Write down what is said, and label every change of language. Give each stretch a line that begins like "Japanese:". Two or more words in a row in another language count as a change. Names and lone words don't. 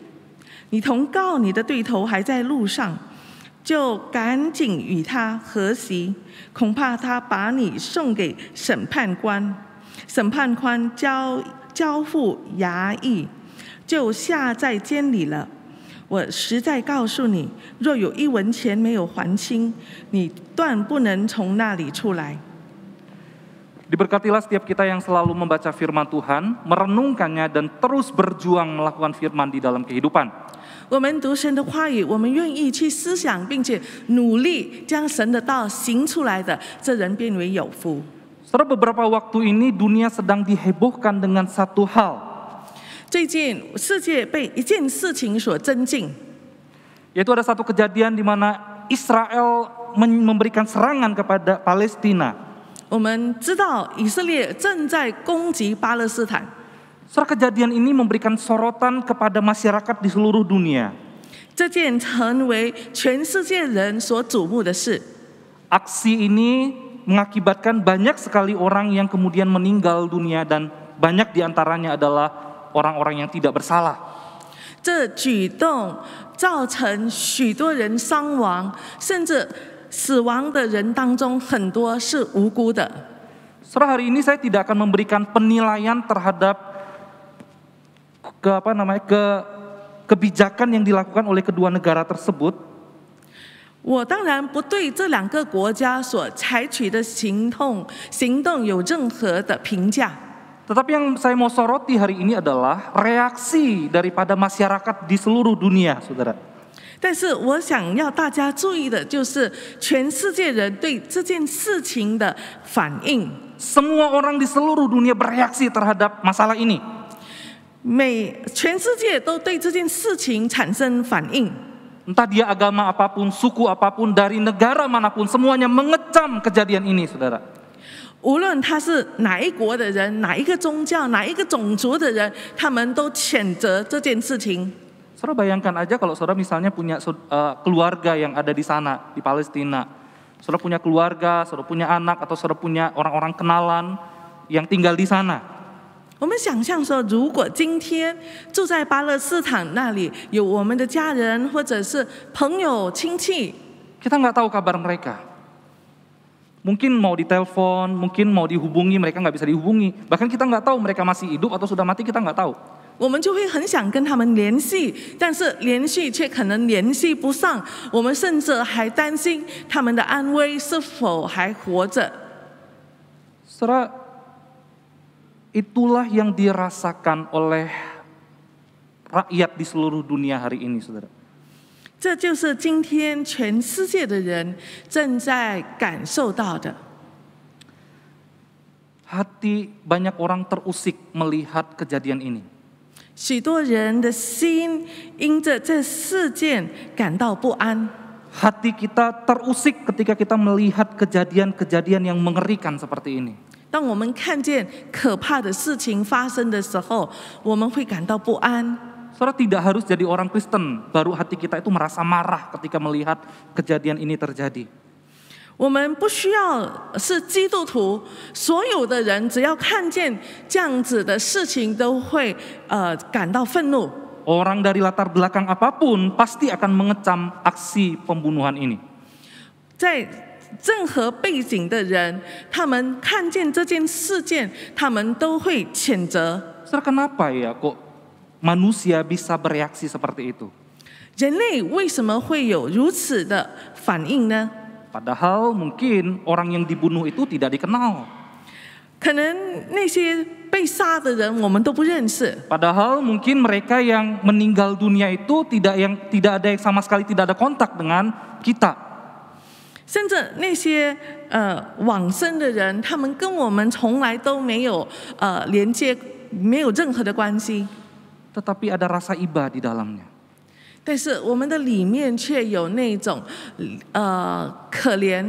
Chinese: 你同告你的对头还在路上，就赶紧与他和席，恐怕他把你送给审判官，审判官交付衙役，就下在监里了。我实在告诉你，若有1文钱没有还清，你断不能从那里出来。
Indonesian: Diberkatilah setiap kita yang selalu membaca firman Tuhan, merenungkannya dan terus berjuang melakukan firman di dalam kehidupan.
Chinese: 我们读神的话语，我们愿意去思想，并且努力将神的道行出来的，这人变为有福。
Indonesian: Setelah beberapa waktu ini dunia sedang dihebohkan dengan satu hal.
Chinese: 最近世界被一件事情所震惊，
Indonesian: Yaitu ada satu kejadian di mana Israel memberikan serangan kepada Palestina.
Chinese: 我们知道以色列正在攻击巴勒斯坦。
Indonesian: Setelah kejadian ini memberikan sorotan kepada masyarakat di seluruh dunia.
Chinese: 这件成为全世界人所瞩目的事。
Indonesian: Aksi ini mengakibatkan banyak sekali orang yang kemudian meninggal dunia dan banyak diantaranya adalah orang-orang yang tidak bersalah.
Chinese: 这举动造成许多人伤亡，甚至死亡的人当中很多是无辜的。
Indonesian: Setelah hari ini saya tidak akan memberikan penilaian terhadap kebijakan yang dilakukan oleh kedua negara tersebut.
Chinese: 我当然不对这2个国家所采取的行动有任何的评价。
Indonesian: Tetapi yang saya mau soroti hari ini adalah reaksi daripada masyarakat di seluruh dunia, saudara.
Chinese: 但是我想要大家注意的就是全世界人对这件事情的反应。
Indonesian: Semua orang di seluruh dunia bereaksi terhadap masalah ini.
Chinese: 全世界都对这件事情产生反应。
Indonesian: Entah dia agama apapun, suku apapun, dari negara manapun, semuanya mengecam kejadian ini, saudara.
Chinese: 无论他是哪一国的人，哪一个宗教，哪一个种族的人，他们都谴责这件事情。
Indonesian: Saudara bayangkan aja kalau saudara misalnya punya keluarga yang ada di sana, di Palestina. Saudara punya keluarga, saudara punya anak, atau saudara punya orang-orang kenalan yang tinggal di sana.
Chinese: 我们想象说，如果今天住在巴勒斯坦那里有我们的家人或者是朋友亲戚，
Indonesian: Kita nggak tahu kabar mereka. Mungkin mau ditelepon, mungkin mau dihubungi, mereka nggak bisa dihubungi. Bahkan kita nggak tahu mereka masih hidup atau sudah mati, kita nggak tahu.
Chinese: 我们就会很想跟他们联系，但是联系却可能联系不上。我们甚至还担心他们的安危是否还活着。
Indonesian: Saudara, itulah yang dirasakan oleh rakyat di seluruh dunia hari ini, saudara.
Chinese: 这就是今天全世界的人正在感受到的。
Indonesian: Hati banyak orang terusik melihat kejadian ini.
Chinese: 许多人的心因着这事件感到不安。
Indonesian: Hati kita terusik ketika kita melihat kejadian-kejadian yang mengerikan seperti ini.
Chinese: 当我们看见可怕的事情发生的时候，我们会感到不安。
Indonesian: Saudara, tidak harus jadi orang Kristen baru hati kita itu merasa marah ketika melihat kejadian ini terjadi.
Chinese: 我们不需要是基督徒，所有的人只要看见这样子的事情，都会感到愤怒。
Indonesian: Orang dari latar belakang apapun pasti akan mengecam aksi pembunuhan ini.
Chinese: 在任何背景的人，他们看见这件事件，他们都会谴责。
Indonesian: Saudara, kenapa ya kok manusia bisa bereaksi seperti itu?
Chinese: 人类为什么会有如此的反应呢？
Indonesian: Padahal mungkin orang yang dibunuh itu tidak dikenal.
Chinese: 可能那些被杀的人我们都不认识。
Indonesian: Padahal mungkin mereka yang meninggal dunia itu tidak ada yang sama sekali tidak ada kontak dengan kita.
Chinese: 甚至那些往生的人，他们跟我们从来都没有连接，没有任何的关系。
Indonesian: Tetapi ada rasa iba di dalamnya.
Chinese: 但是我们的里面却有那种可怜。